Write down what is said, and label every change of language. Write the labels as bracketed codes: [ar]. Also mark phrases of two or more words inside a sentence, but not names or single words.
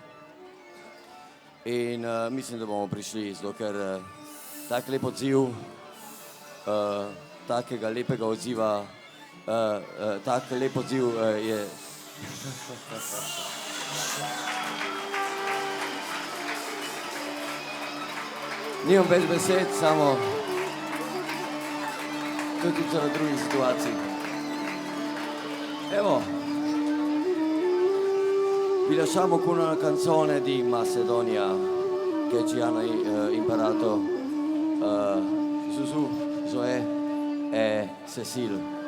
[sl] In mislim, da bomo prišli, zato ker tak lep odziv, takega lepega odziva, tak lep odziv je... Nimam več besed, samo tudi na drugih situacij. Evo. [it] Vi lasciamo con una canzone di Macedonia che ci hanno imparato Susu, Zoe e Cecil.